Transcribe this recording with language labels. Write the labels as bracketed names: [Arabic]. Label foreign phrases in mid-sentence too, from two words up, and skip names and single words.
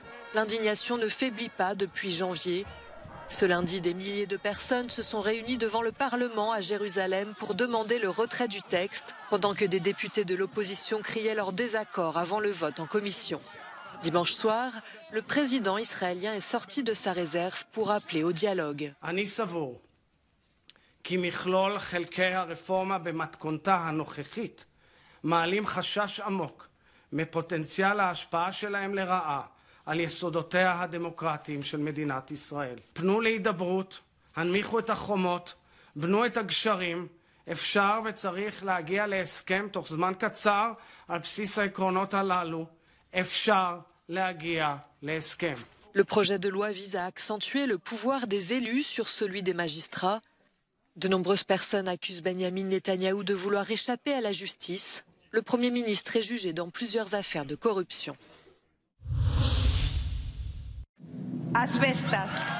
[French] L'indignation ne faiblit pas depuis janvier. Ce lundi, des milliers de personnes se sont réunies devant le Parlement à Jérusalem pour demander le retrait du texte, pendant que des députés de l'opposition criaient leur désaccord avant le vote en commission. Dimanche soir, le président israélien est sorti de sa réserve pour appeler au dialogue. [Hebrew] כי מכלול חלקי הרפורמה במתכונתה הנוכחית מעלים חשש עמוק מפוטנציאל ההשפעה שלהם לרעה על יסודותיה הדמוקרטיים של מדינת ישראל. פנו להידברות, הנמיכו את החומות, בנו את הגשרים, אפשר וצריך להגיע להסכם תוך זמן קצר על בסיס העקרונות הללו, אפשר להגיע להסכם. [French] Le projet de loi vise à accentuer le pouvoir des élus sur celui des magistrats. De nombreuses personnes accusent Benjamin Netanyahou de vouloir échapper à la justice. Le Premier ministre est jugé dans plusieurs affaires de corruption. Asbestas.